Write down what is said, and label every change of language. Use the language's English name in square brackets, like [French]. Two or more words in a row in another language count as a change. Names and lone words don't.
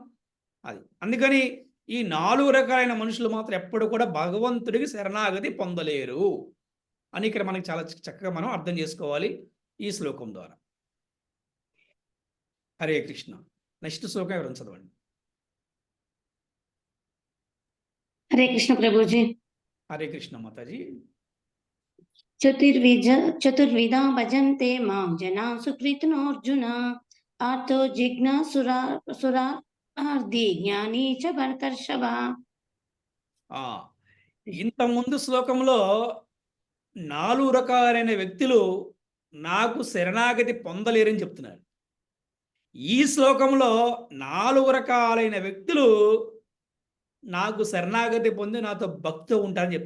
[Telugu] అది అందుకని ఈ 4 రకాలైన మనుషులు మాత్రం ఎప్పుడు కూడా భగవంతుడికి శరణాగతి పొందలేరు అని ఇక్కడ మనకి చాలా చక్కగా మనం అర్థం చేసుకోవాలి ఈ శ్లోకం ద్వారా. హరే కృష్ణ. నెక్స్ట్ శ్లోకం ఎవరు చదవండి. [Hindi] हरे कृष्ण प्रभु जी। [Telugu] హరే కృష్ణ మాతాజీ. [Sanskrit] चतुर्विधा भजन्ते मां जना सुकृतिनो अर्जुन आर्तो जिज्ञासुरार्धी ज्ञानी च भरतर्षभ। [Telugu] ఇంత ముందు శ్లోకంలో 4 రకాలైన వ్యక్తులు నాకు శరణాగతి పొందలేరని చెప్తున్నారు. ఈ శ్లోకంలో 4 రకాలైన వ్యక్తులు నాకు శరణాగతి పొంది నాతో భక్తితో ఉంటారని చెప్తారు.